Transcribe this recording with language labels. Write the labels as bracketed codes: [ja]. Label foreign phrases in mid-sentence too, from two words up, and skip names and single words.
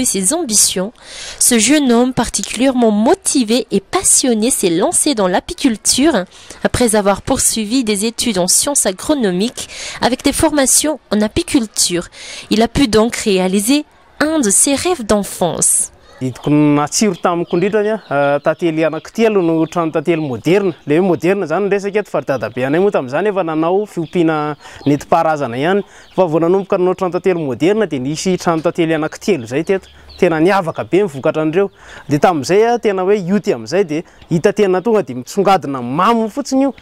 [fr] ses ambitions, ce jeune homme particulièrement motivé et passionné s'est lancé dans l'apiculture après avoir poursuivi des études en sciences agronomiques avec des formations en apiculture. Il a pu donc réaliser un de ses rêves d'enfance. [mg] Natsiro tamiko indrindra tantely anankitelo no trano tantely moderne. Le moderne zany resaka eto fa dadabe anay moa tamin'izany efa nanao fiompiana nentim-paharazana ihany. Fa vao nanomboka nanao trano tantely moderne dia nisy trano tantely anankitelo zay teto. Tena niavaka be mivokatra andreo. Dia tamin'izay tena hoe ioty amin'izay dia hita tena tonga dia mitsongadina mamo fotsiny io.